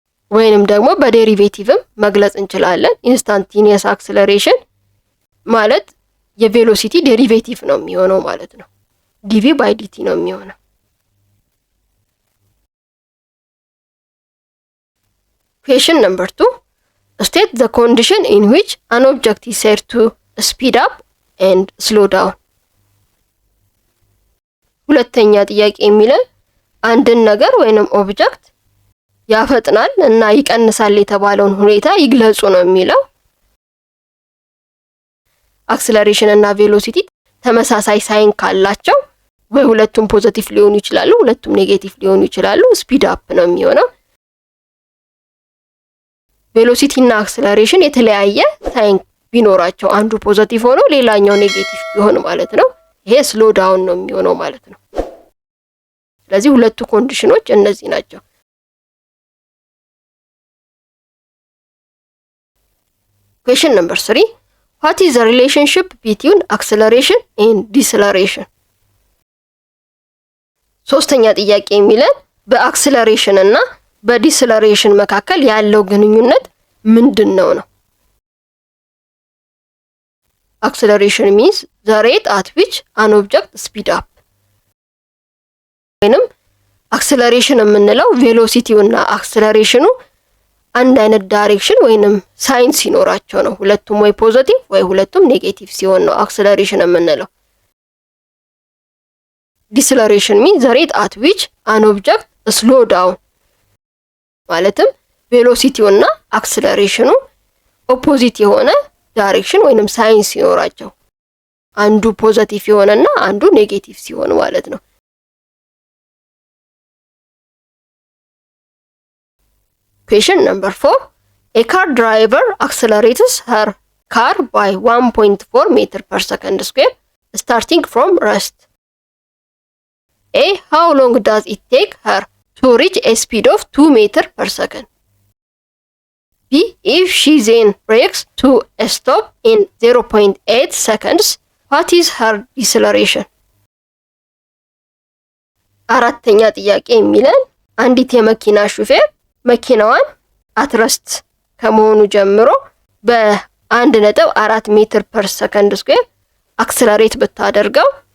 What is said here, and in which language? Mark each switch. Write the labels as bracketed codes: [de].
[am] ወይንም ደግሞ በዴሪቬቲቭም መግለጽ እንችላለን። instantaneous acceleration ማለት የቬሎሲቲ ዴሪቬቲቭ ነው የሚሆነው ማለት ነው። dv by dt ነው የሚሆነው። [en] Question number 2. State the condition in which an object is said to speed up and slow down. [am] ሁለተኛ ጥያቄ የሚለን አንድን ነገር ወይንም ኦብጀክት ያፈጥናል እና ይቀንሳል የተባለውን ሁኔታ ይግለጹ ነው የሚለው። አክሰለሬሽን እና ቬሎሲቲ ተመሳሳይ ሳይን ካላቸው ወይ ሁለቱም ፖዚቲቭ ሊሆኑ ይችላሉ፣ ሁለቱም ኔጌቲቭ ሊሆኑ ይችላሉ። ስፒድ አፕ ነው የሚሆነው። ቬሎሲቲ እና አክሰለሬሽን የተለያየ ሳይን ቢኖራቸው አንዱ ፖዚቲቭ ሆኖ ሌላኛው ኔጌቲቭ ቢሆን ማለት ነው ይሄ ስሎ ዳውን ነው የሚሆነው ማለት ነው። ስለዚህ ሁለቱ ኮንዲሽኖች እነዚህ ናቸው። [en] Question number 3. What is the relationship between acceleration and deceleration? [am] ሶስተኛ ጥያቄ የሚለን በአክሰለሬሽን እና በዲሰለሬሽን መካከል ያለው ግንኙነት ምንድነው ነው? [en] Acceleration means the rate at which an object speed up. [am] ወይንም አክሰለሬሽን የምንለው ቬሎሲቲው እና አክሰለሬሽኑ አንድ አይነት ዳይሬክሽን ወይንም ሳይን ሲኖራቸው ነው። ሁለቱም ወይ ፖዚቲቭ ወይ ሁለቱም ኔጌቲቭ ሲሆን ነው አክሰለሬሽን የምንለው። [en] Deceleration means the rate at which an object slow down. [am] ማለትም ቬሎሲቲው እና አክሰለሬሽኑ ኦፖዚት የሆነ ዳይሬክሽን ወይንም ሳይን ሲኖራቸው አንዱ ፖዚቲቭ የሆነና አንዱ ኔጌቲቭ ሲሆን ማለት ነው። [en] Question number 4. A car driver accelerates her car by 1.4 meter per second square starting from rest. A. How long does it take her to reach a speed of 2 meter per second? B. If she then brakes to a stop in 0.8 seconds, what is her deceleration? [am] አራተኛ ጥያቄ የሚለን አንዲት የመኪና ሹፌር መኪናዋን አትረስት ከመሆኑ ጀምሮ በ1.4 ሜትር ፐር ሰከንድ ስኩዌር አክሰለሬት ብታደርገው